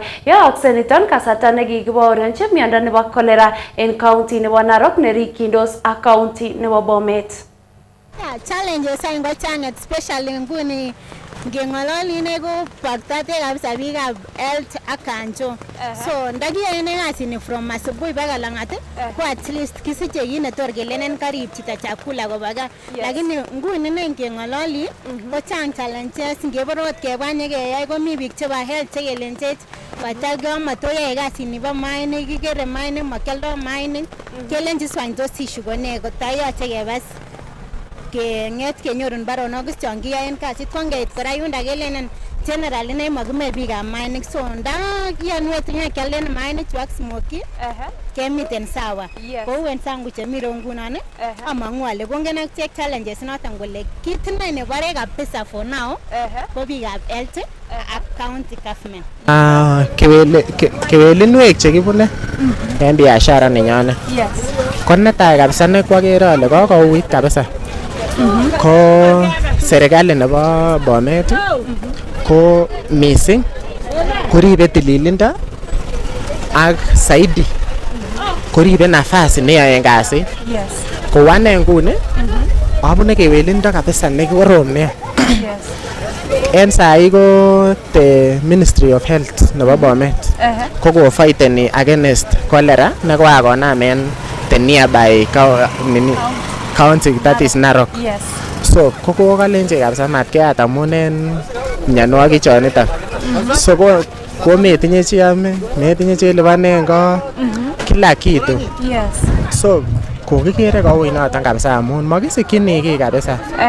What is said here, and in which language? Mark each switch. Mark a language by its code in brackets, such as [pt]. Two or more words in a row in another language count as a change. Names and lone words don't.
[kln] Yookse niton kasarta nekikibaorionchi miondo nebo cholera en county nebo Narok nerikyindos ak county nebo Bomet. Challenges aeng ko chang, especially nguni ngeng'ololi ine ko baktate kabisa biikab health ak kanjo. So ndakiyoe ine kasini from [sw] asubuhi mpaka [kln] lang'at ko [en] at least [kln] kisiche kit netor kelenen karib chito chakula koba gaa. Lakini nguni ine ngeng'ololi ko chang challenges, ngebore ot kebwa nyekeyai komi biik chebo health chekelenchech batal matoyoe kasini bo mainik, kikere mainik makialdo mainik, kelenchi swany tos issue ko ne kotayoche kebas keng'et kenyorun baronok chon kiyoen kasit ko ngeit kora yunda kelenen general ine makime biikab mainik, so nda kiyanwet nyekialden mainik chu ak smoky kemiten sawa kou wenzangu chemi rou ngunon among'u ale kongen ak challenges noton kole kit ine nebore kabisa [en] for now [kln] ko biikab health ak [en] county government. [kln] Kewelinwek chekibune en biashara nenyonet ko netai kabisa nekwokere ale kokouit kabisa ko serikali nebo Bomet ko missing koribe tililindo ak saidi koribe nafasi neyoen kasit. Kou ane nguni abune kewelindo kabisa nekorom nia. En sai ko the Ministry of Health nebo Bomet ko fighteni [en] against cholera [kln] nekoakonam en [en] the nearby county that is [kln] Narok. So kokokalenje kabisa matkeyat amun en mionwogik choniton. So ko metinye chi ame, metinye chi lipanen ko [sw] kila kitu. [kln] So kokikere koui noton kabisa amun makisikyini kiy kabisa.